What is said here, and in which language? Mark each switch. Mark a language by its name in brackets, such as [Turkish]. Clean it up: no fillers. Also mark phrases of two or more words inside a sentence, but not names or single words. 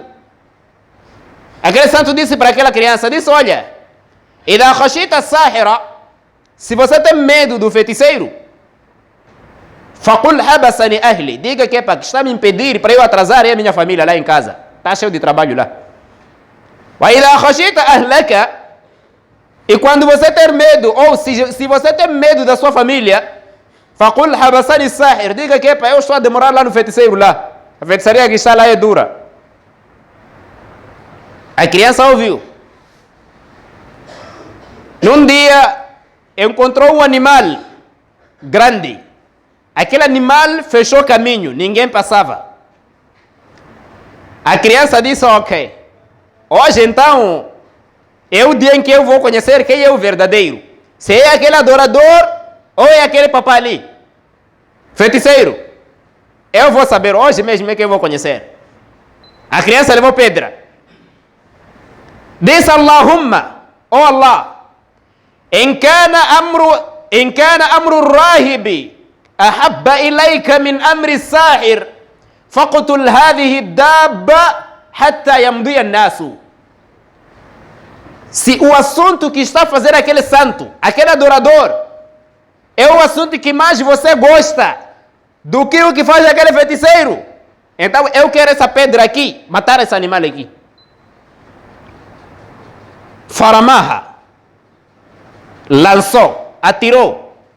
[Portuguese] Aquele santo disse para aquela criança, disse, olha, [Arabic] إذا خشيت الساحر, [Portuguese] se você tem medo do feiticeiro, [Arabic] فقل حبسني أهلي, [Portuguese] diga que está me impedir para eu atrasar a minha família lá em casa. Está cheio de trabalho lá. [Arabic] وإذا خشيت أهلك, [Portuguese] e quando você ter medo, ou se você tem medo da sua família, [Arabic] فقل حبسني الساحر, [Portuguese] diga que eu estou a demorar lá no feiticeiro lá. A feitiçaria que está lá é dura. A criança ouviu. Num dia, encontrou um animal grande. Aquele animal fechou caminho, ninguém passava. A criança disse, ok, hoje então, é o dia em que eu vou conhecer quem é o verdadeiro. Se é aquele adorador ou é aquele papai ali, feiticeiro. Eu vou saber hoje mesmo é que eu vou conhecer. A criança levou pedra. Disse Allahumma, oh Allah, [Arabic] إن كان أمر الراهب أحب إليك من أمر الساحر فاقتل هذه الدابة حتى يمضي الناس. [Portuguese] Se o assunto que está a fazer aquele santo, aquele adorador, é o assunto que mais você gosta do que o que faz aquele feiticeiro, então eu quero essa pedra aqui, matar esse animal aqui. Faramaha, lançou, atirou.